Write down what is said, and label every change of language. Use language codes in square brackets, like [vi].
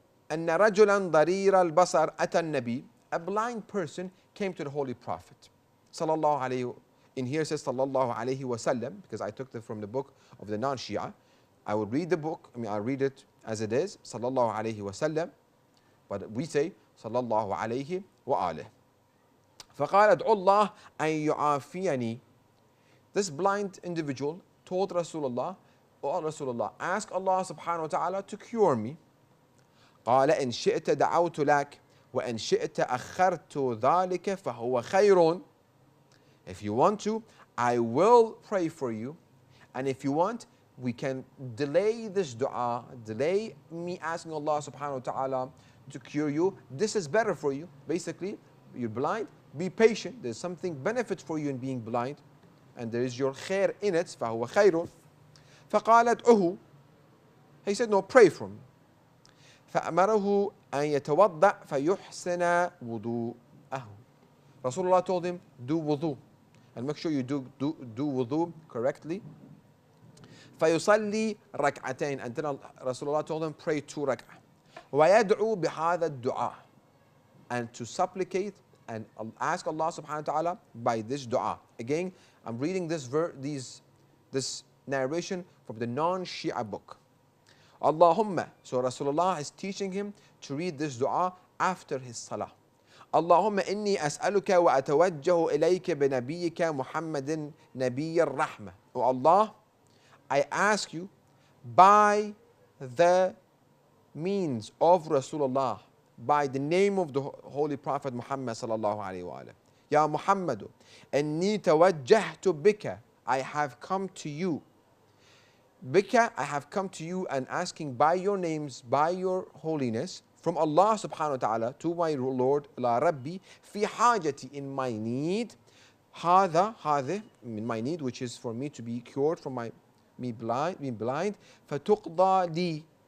[ar] أن رجلا ضرير البصر أتى النبي, [en] a blind person came to the Holy Prophet sallallahu alayhi. In here it says sallallahu alayhi wasallam, because I took it from the book of the non-Shia. I would read the book, I'll read it as it is, sallallahu alayhi wasallam, but we say sallallahu alayhi wa alih. [ar] فقال ادعو الله أن يعافيني. [en] This blind individual told Rasulullah, oh Rasulullah, ask Allah subhanahu wa ta'ala to cure me. [ar] قال إن شئت دعوت لك وإن شئت أخرت ذلك فهو خير. [en] If you want to, I will pray for you. And if you want, we can delay this dua, delay me asking Allah subhanahu wa ta'ala to cure you. This is better for you. Basically, you're blind, be patient. There's something benefit for you in being blind. And there is your khair in it. [ar] فهو خير. فقال ادعه. [en] He said, no, pray for me. [ar] فأمره أن يتوضأ فيحسن وضوءه. [en] Rasulullah told him, do wudu. And make sure you do wudu correctly. [ar] فيصلي ركعتين. [en] And then Rasulullah told him, pray 2 rak'ah. [ar] ويدعو بهذا الدعاء. [en] And to supplicate and ask Allah subhanahu wa ta'ala by this dua. Again, I'm reading this narration from the non-Shia book. Allahumma. So Rasulullah is teaching him to read this dua after his salah. [ar] اللهم إني أسألك وأتوجه إليك بنبيك محمد نبي الرحمة. [en] Oh Allah, I ask you by the means of Rasulullah, by the name of the Holy Prophet Muhammad sallallahu alayhi wa sallam. [ar] Ya Muhammad, إني توجهت بك. [en] I have come to you. Bika, I have come to you and asking by your names, by your holiness, from Allah subhanahu wa ta'ala to my Lord, La Rabbi, [ar] fi hajati, [en] in my need, هذا in my need, which is for me to be cured from being blind, [ar] fatuqda li.